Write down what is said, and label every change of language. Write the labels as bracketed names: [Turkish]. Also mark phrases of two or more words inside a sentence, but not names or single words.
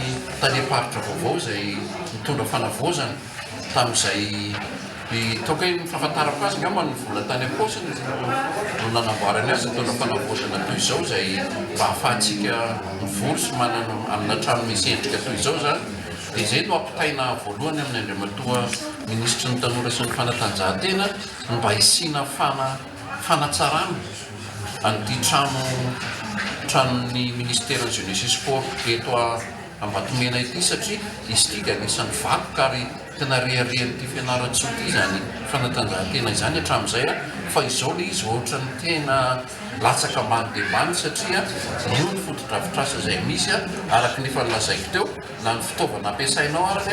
[Malagasy] tany-paritra vaovao izay mitondra fanavaozana tamin'izay toka hoe fahafantarako azy ngamba ny vola tany am-paosiny no nanamboarany azy mitondra fanavaozana toy izao izay mba ahafahantsika mivory sy manana amina trano misy endrika toy izao zany dia izay no ampitaina voalohany amin'ny andriamatoa ministra ny tanora sy ny fanatanjahantena mba hisiana fanatsarana an'ity tranon'ny [French] ministère jeunesse et sport [Malagasy] eto Ambatomena ity satria izy tika anisan'ny vakoka ary tena reharehan'ity fianaratsoa ity zany fanatanjahantena izany hatramin'izay fa izao le izy ohatra ny tena latsaka ambany dia ambany satria io ny fotodrafitrasa izay misy araka ny efa nilazaiko teo na ny fitaovana ampiasainao araka